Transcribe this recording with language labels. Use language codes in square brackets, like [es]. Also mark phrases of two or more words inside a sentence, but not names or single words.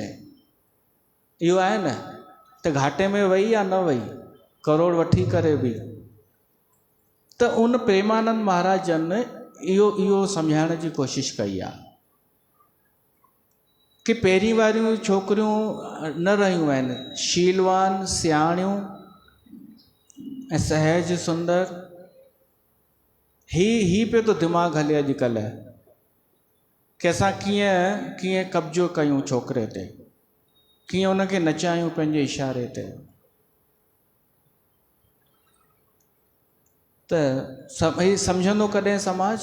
[sd] इहो आहे न, त घाटे में वई या न वई, करोड़ वठी करे बि। त उन प्रेमानंद महाराजनि इहो सम्झाइण जी कोशिशि कई आहे कि पहिरीं वारियूं छोकिरियूं न रहियूं आहिनि शीलवान, सियाणियूं ऐं सहज सुंदर। ही पियो तो दिमाग़ हले अॼुकल्ह कि असां कीअं कब्जो कयूं छोकिरे ते, कीअं उनखे नचायूं पंहिंजे इशारे ते। त सभई सम्झंदो कॾहिं समाज?